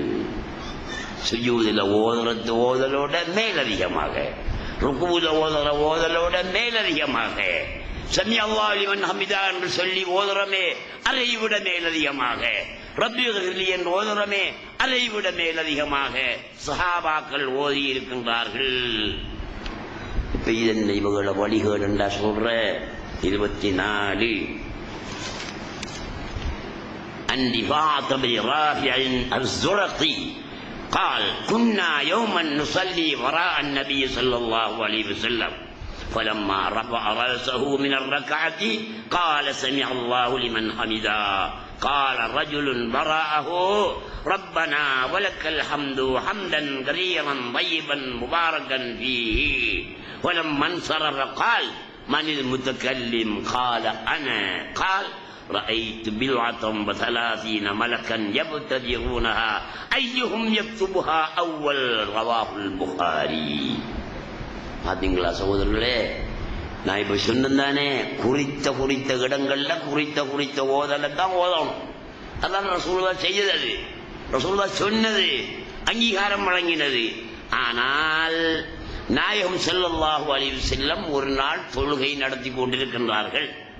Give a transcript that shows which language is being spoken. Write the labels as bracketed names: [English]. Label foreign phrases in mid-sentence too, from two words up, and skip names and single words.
[Tamil] சுஜூதில் ஓதலோட மேலதிகமாக, ருக்குல ஓதலோட மேலதிகமாக, [Arabic] سمع الله لمن حمده [Tamil] என்று சொல்லி ஓதுறமே அதை விட மேலதிகமாக, [Arabic] رب اغفر لي [Tamil] என்று ஓதுறமே அதை விட மேலதிகமாக சஹாபாக்கள் ஓதி இருக்கின்றார்கள். இப்ப இதன் இவங்கள வழிகேடு என்றா சொல்ற 24. [Arabic] عن رفاعة بن رافع الزرقي قال كنا يوما نصلي وراء النبي صلى الله عليه وسلم فلما رفع رأسه من الركعة قال سمع الله لمن حمدا قال رجل وراءه ربنا ولك الحمد حمدا كثيرا طيبا مباركا فيه ولما انصرف قال من المتكلم قال أنا قال رأيت بضعة و30 ملكا يبتدرونها أيهم يكتبها أول. رواه البخاري. [Tamil] பாத்தீங்களா சகோதரர்களே, நான் இப்ப சொன்னதானே, குறித்த இடங்கள்ல குறித்த ஓதலத்தான் ஓதணும். அதான் ரசூலுல்லாஹ் செய்தது, ரசூலுல்லாஹ் சொன்னது, அங்கீகாரம் வழங்கினது. ஆனால் நாயகம் [Arabic] صلى الله عليه وسلم [Tamil] ஒரு நாள் தொழுகை நடத்தி கொண்டிருக்கின்றார்கள்.